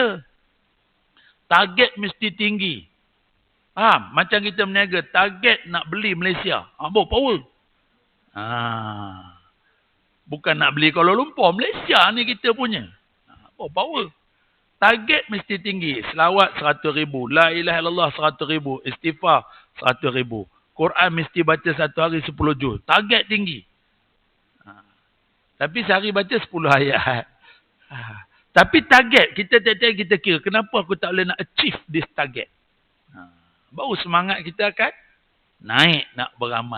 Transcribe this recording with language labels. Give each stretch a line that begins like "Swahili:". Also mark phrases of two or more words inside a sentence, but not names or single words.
Malay: Target mesti tinggi. Faham? Macam kita berniaga. Target nak beli Malaysia. Power. Bukan nak beli Kuala Lumpur. Malaysia ni kita punya. Power. Target mesti tinggi. Selawat 100,000.
Arabic: La ilaha illallah 100,000.
Malay: Istighfar 100,000. Quran mesti baca satu hari 10 juz. Target tinggi. Tapi sehari baca 10 ayat. Tapi target, kita tiap-tiap kita kira, kenapa aku tak boleh nak
English: achieve this target?
Malay: Baru semangat kita akan naik nak beramal.